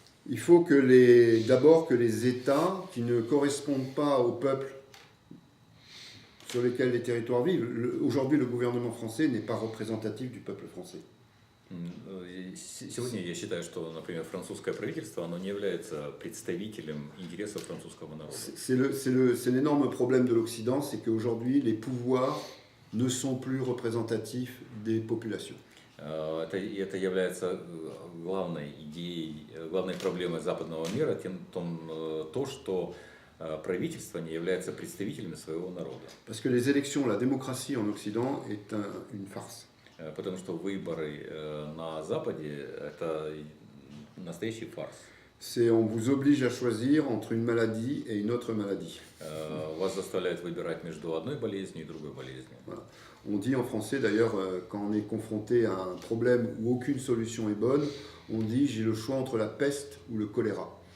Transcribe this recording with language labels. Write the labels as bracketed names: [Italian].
[French] Il faut d'abord que les États qui ne correspondent pas au peuple sur lesquels les territoires vivent, aujourd'hui le gouvernement français n'est pas représentatif du peuple français. [Russian] Сегодня я считаю, что, например, французское правительство, оно не является представителем интересов французского народа. [French] C'est l'énorme problème de l'Occident, c'est qu'aujourd'hui les pouvoirs ne sont plus représentatifs des populations. [Russian] Это является главной идеей, главной проблемой западного мира, то, что правительство не является представителями своего народа. [French] Parce que les élections, la démocratie en Occident est une farce. [Russian] Потому что выборы на Западе – это настоящий фарс. [French] On vous oblige à choisir entre une maladie et une autre maladie. [Russian] Вас заставляют выбирать между одной болезнью и другой болезнью. [French] Voilà. On dit en français d'ailleurs, quand on est confronté à un problème où aucune solution est bonne, on dit j'ai le choix entre la peste ou le choléra.